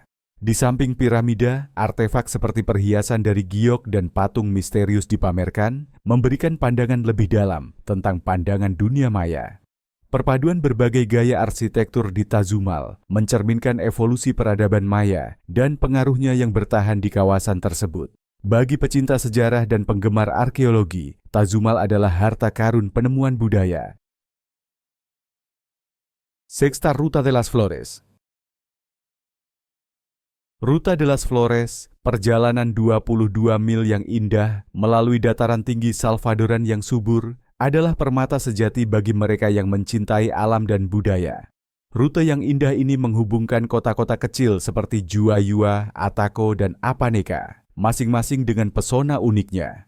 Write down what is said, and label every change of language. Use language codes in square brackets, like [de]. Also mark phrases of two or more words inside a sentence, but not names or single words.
[id] Di samping piramida, artefak seperti perhiasan dari giok dan patung misterius dipamerkan, memberikan pandangan lebih dalam tentang pandangan dunia maya. Perpaduan berbagai gaya arsitektur di Tazumal mencerminkan evolusi peradaban Maya dan pengaruhnya yang bertahan di kawasan tersebut. Bagi pecinta sejarah dan penggemar arkeologi, Tazumal adalah harta karun penemuan budaya. Sexta Ruta de las Flores. Ruta de las Flores, perjalanan 22 mil yang indah melalui dataran tinggi Salvadoran yang subur, adalah permata sejati bagi mereka yang mencintai alam dan budaya. Rute yang indah ini menghubungkan kota-kota kecil seperti Juayua, Ataco, dan Apaneca, masing-masing dengan pesona uniknya.